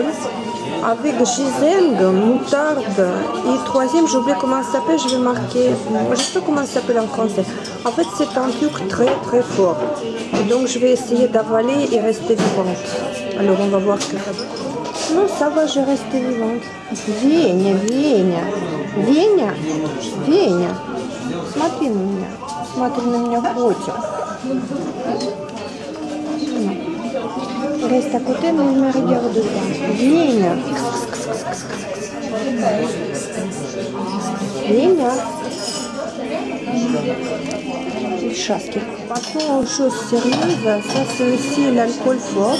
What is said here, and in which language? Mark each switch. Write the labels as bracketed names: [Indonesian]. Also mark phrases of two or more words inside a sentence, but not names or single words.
[French] Avec ginseng, moutarde et troisième, j'ai oublié comment ça s'appelle, je vais marquer, je sais pas comment ça s'appelle en français. En fait, c'est un truc très très fort. Et donc, je vais essayer d'avaler et rester vivante. Alors, on va voir ce que ça donne. Non, ça va, je reste vivante. [Russian] Веня, Веня, Веня, Веня, смотри на меня, котик. [French] Reste à côté, mais ne me regarde pas. [Russian] Веня. Веня. Chaski. [French] Passons aux choses sérieuses. Ça, c'est aussi l'alcool fort.